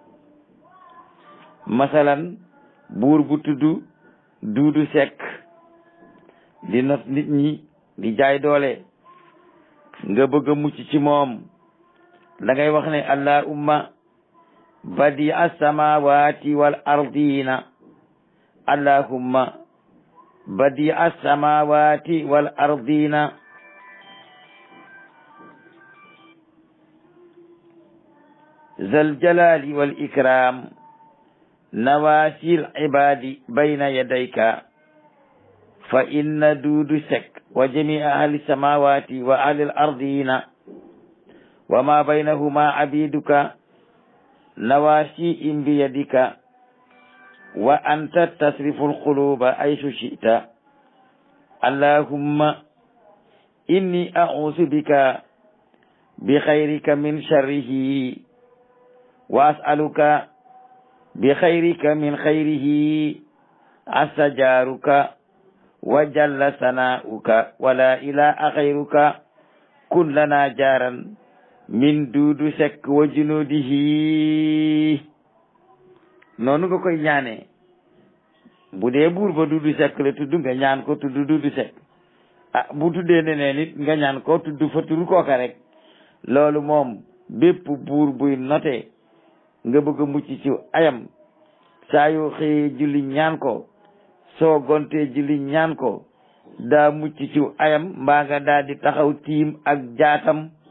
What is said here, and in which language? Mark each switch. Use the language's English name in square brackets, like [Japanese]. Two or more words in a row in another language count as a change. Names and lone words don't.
[Wolof] masalan buur bu tudd Duudu Sekk di not nit ñi di jaay doole nga bëgg a mucc ci moom da ngay wax ne [Arabic] اللهم بديع السماوات والأرض اللهم بديع السماوات والأرض ذا الجلال والإكرام نواصي العباد بين يديك فإن Duudu Sekk وجميع أهل السماوات وأهل الأرض وما بينهما عبيدك نواصيهم بيدك و أنت تصرف القلوب حيث شئت اللهم إني أعوذ بك بخيرك من شره وأسألك بخيرك من خيره استجرتك وجل ثناؤك ولا إله غيرك كن لنا جارا من Duudu Sekk وجنوده. [Wolof] noonu nga koy ñaane bu dee buur ba Duudu Sekk la tudd nga ñaan ko tudd Duudu Sekk bu tuddee neneen nit nga ñaan ko tudd fa turu kooka rek loolu moom bépp buur buy note nga bëgg a mucc ci ayam saa yoo xëyee julli ñaan ko soo gontee julli ñaan ko daa mucc ci ayam mbaa nga daa di taxaw tiim ak jaatam